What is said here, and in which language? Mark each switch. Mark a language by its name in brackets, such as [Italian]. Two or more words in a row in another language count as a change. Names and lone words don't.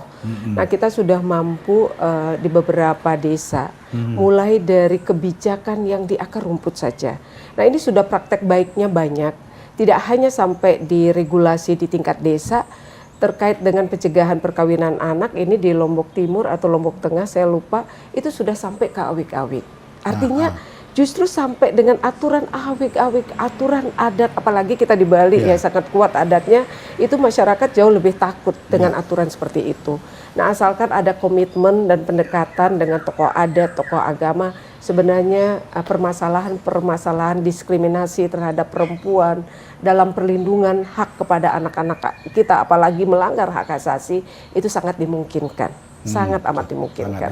[Indonesian] Nah, kita sudah mampu di beberapa desa, mulai dari kebijakan yang di akar rumput saja. Nah, ini sudah praktek baiknya banyak. Tidak hanya sampai di regulasi di tingkat desa terkait dengan pencegahan perkawinan anak, ini di Lombok Timur atau Lombok Tengah saya lupa, itu sudah sampai ke awik-awik. Artinya justru sampai dengan aturan awik-awik, aturan adat, apalagi kita di Bali ya sangat kuat adatnya, itu masyarakat jauh lebih takut dengan aturan seperti itu. Nah, asalkan ada komitmen dan pendekatan dengan tokoh adat, tokoh agama, sebenarnya permasalahan diskriminasi terhadap perempuan dalam perlindungan hak kepada anak-anak kita, apalagi melanggar hak asasi, itu sangat dimungkinkan, sangat amat dimungkinkan.